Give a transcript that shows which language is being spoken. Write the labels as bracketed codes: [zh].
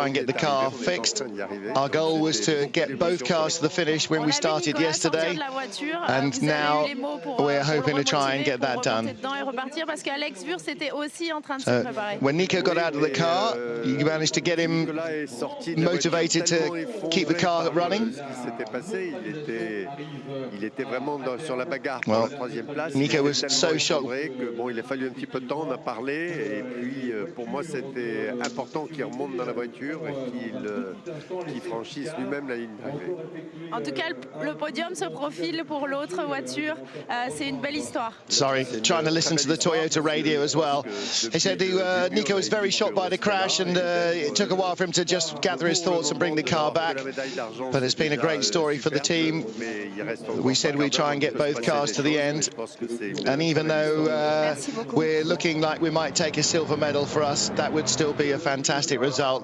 [en] try and get the car fixed. Our goal was to get both cars to the finish when we started yesterday, and now we're hoping to try and get that done. When Nico got out of the car, you managed to get him motivated to keep the car running. Well, Nico was so shocked. [fr] Il a fallu un petit peu de temps, on a parlé, et puis pour moi c'était important qu'il remonte dans la voiture et qu'il franchisse lui-même la ligne d'arrivée. En tout cas, le podium se profile pour l'autre voiture. C'est une belle histoire. [en] Sorry, trying to listen to the Toyota radio as well. He said Nico was very shocked by the crash, and it took a while for him to just gather his thoughts and bring the car back. But it's been a great story for the team. We said we'd try and get both cars to the end, and even though we're looking like we might take a silver medal, for us that would still be a fantastic result.